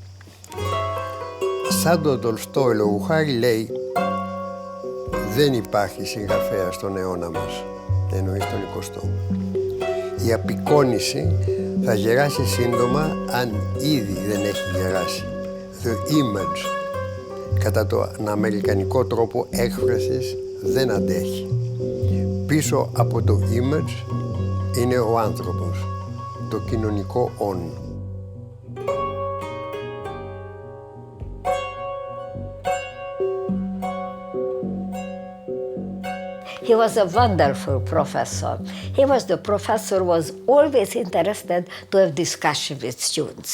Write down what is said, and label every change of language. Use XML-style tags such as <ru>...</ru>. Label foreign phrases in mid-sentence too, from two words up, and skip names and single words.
<el>Σαν τον Τολστόι λόγου χάρη λέει δεν υπάρχει συγγραφέα στον αιώνα μας, εννοεί στον 20ο. Η απεικόνιση θα γεράσει σύντομα αν ήδη δεν έχει γεράσει.</el> <en>The image,</en> <el>κατά τον αμερικανικό τρόπο έκφρασης, δεν αντέχει. Πίσω από το image είναι ο άνθρωπος, το κοινωνικό «on».</el> <en>He was a wonderful professor. He was the professor who was always interested to have discussion with students.</en>